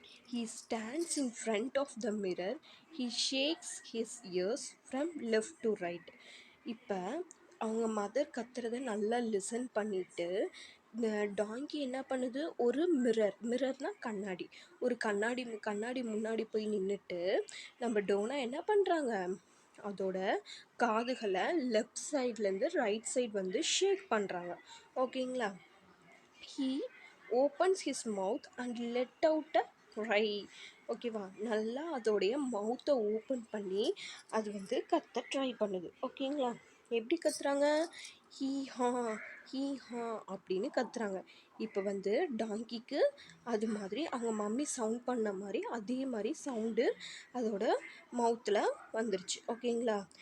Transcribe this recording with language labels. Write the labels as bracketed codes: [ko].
[en] He stands in front of the mirror. He shakes his ears from left to right. [ta] இப்போ அவங்க mother கத்துறதை நல்லா listen பண்ணிவிட்டு இந்த டாங்கி என்ன பண்ணுது? ஒரு மிரர்னால் கண்ணாடி, ஒரு கண்ணாடி முன்னாடி போய் நின்றுட்டு நம்ம டோனா என்ன பண்ணுறாங்க? அதோட காதுகளை லெஃப்ட் சைட்லேருந்து ரைட் சைட் வந்து ஷேக் பண்ணுறாங்க. ஓகேங்களா? [en] He opens his mouth and let out a cry. [ta] ஓகேவா? நல்லா அதோடைய மவுத்தை ஓப்பன் பண்ணி அது வந்து கத்த ட்ரை பண்ணுது. ஓகேங்களா? எப்படி கத்துறாங்க? ஹீ ஹா ஹீ ஹா அப்படின்னு கத்துறாங்க. இப்போ வந்து டாங்கிக்கு அது மாதிரி அவங்க மம்மி சவுண்ட் பண்ண மாதிரி அதே மாதிரி சவுண்டு அதோட மவுத்தில் வந்துருச்சு. ஓகேங்களா?